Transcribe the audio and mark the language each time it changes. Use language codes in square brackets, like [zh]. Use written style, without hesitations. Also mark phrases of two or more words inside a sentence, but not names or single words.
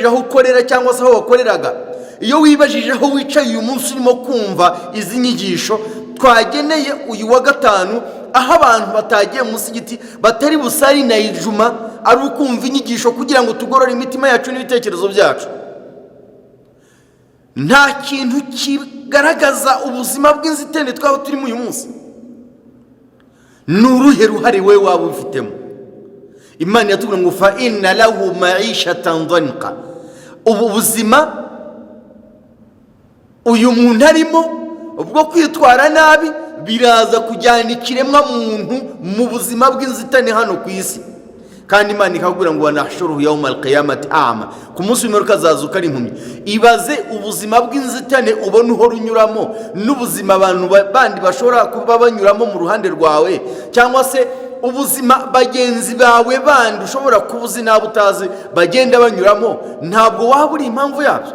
[rw] aho ukorera cyangwa se aho wakoreraga, iyo wibajije aho wicaye uyu munsi urimo kumva izi nyigisho twageneye uyu wa gatanu, aho abantu batagiye mu musigiti, batari busari na ijuma, ari ukumva inyigisho kugira ngo tugorore imitima yacu n'ibitekerezo byacu, nta kintu kigaragaza ubuzima bw'inzitane twaba turimo uyu munsi. Ni uruhe ruhare we waba ufitemo? Imana yatubwira ngo [ar] فإن له معيشة ضنكا, [rw] ubu buzima uyu muntu arimo ubwo kwitwara nabi biraza kujyana ikiremwa muntu mu buzima bw'inzitane hano ku isi. Kandi Imana ikakubwira ngo [ar] ونحشره يوم القيامة أعمى, [rw] ku munsi w'imperuka azazuka ari impumyi. Ibaze ubuzima bw'inzitane ubona uhora unyuramo, n'ubuzima abantu bandi bashobora kuba banyuramo mu ruhande rwawe, cyangwa se ubuzima bagenzi bawe bandi ushobora kuba uzi nabi utazi bagenda banyuramo, ntabwo waba uri impamvu yabyo.